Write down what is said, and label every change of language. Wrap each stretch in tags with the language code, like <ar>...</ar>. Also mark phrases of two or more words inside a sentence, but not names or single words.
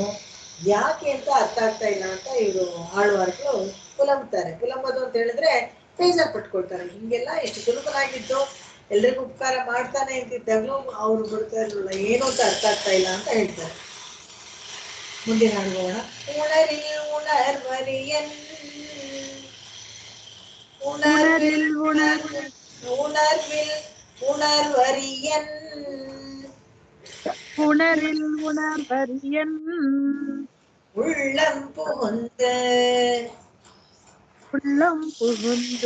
<kn>ಯಾಕೆ ಅಂತ ಅರ್ಥ ಆಗ್ತಾ ಇಲ್ಲ ಅಂತ ಇವರು ಆಳ್ವಾರ್ಗಳು ಪುಲಂಬ್ತಾರೆ. ಪುಲಂಬೋದು ಅಂತ ಹೇಳಿದ್ರೆ ಬೇಜಾರು ಪಟ್ಕೊಳ್ತಾರೆ. ಹಿಂಗೆಲ್ಲ ಎಷ್ಟು ಸುಲಭನಾಗಿದ್ದು ಎಲ್ರಿಗೂ ಉಪಕಾರ ಮಾಡ್ತಾನೆ ಅಂತಿದ್ದಾಗಲೂ ಅವ್ರು ಬಿಡ್ತಾ ಇರಲಿಲ್ಲ, ಏನು ಅಂತ ಅರ್ಥ ಆಗ್ತಾ ಇಲ್ಲ ಅಂತ ಹೇಳ್ತಾರೆ. ಮುಂದಿನ ಅನುಭವ.</kn> <ta>உணரில் உணர்வரியன் உணரில் உணர் உணர்வில் உணர்வரியன் உணரில் உணர்வரியன் உள்ளம் புகுந்து உள்ளம் புகுந்து</ta>